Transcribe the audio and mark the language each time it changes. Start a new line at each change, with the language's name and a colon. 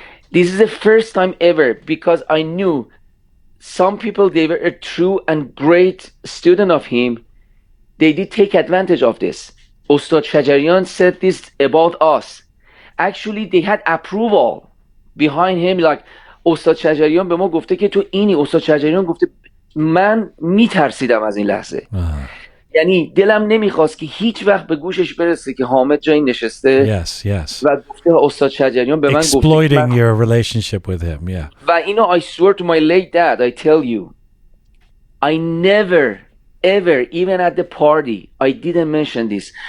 English: This is the first time ever, because I knew some people, they were a true and great student of him. They did take advantage of this. Ustad Shajarian said this about us. Actually, they had approval behind him.
Persian: Like, استاد شجریان به ما گفته که تو اینی. استاد شجریان گفته من میترسیدم از این لحظه. یعنی دلم نمیخواست که هیچ وقت به گوشش برسه که حامد جایی نشسته و گفته استاد شجریان به من گفته
English: exploiting your relationship with him.
Persian: و اینو
English: I swear to my late dad, I tell you, I never ever, even at the party, I didn't mention this.